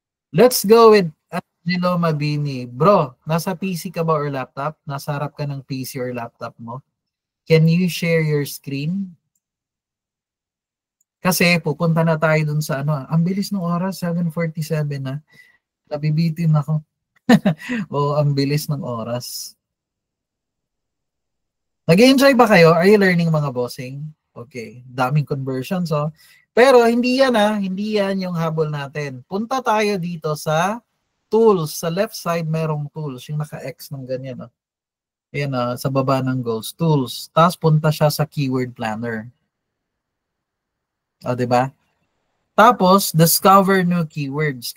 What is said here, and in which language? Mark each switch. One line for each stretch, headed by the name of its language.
English: Let's go with Angelo Mabini.
Filipino: Bro, nasa PC ka ba or laptop? Nasa harap ka ng PC or laptop mo?
English: Can you share your screen?
Filipino: Kasi pupunta na tayo dun sa ano. Ang bilis ng oras, 7:47 na. Nabibitin ako. O, ang bilis ng oras. Nag-enjoy ba kayo?
English: Are you learning
Filipino: mga bossing? Okay, daming conversions. Oh. Pero hindi yan hindi yan yung habol natin. Punta tayo dito sa tools. Sa left side merong tools. Yung naka-X ng ganyan. Oh. Ayan sa baba ng goals. Tools. Tapos punta siya sa keyword planner. O, diba? Tapos, discover new keywords.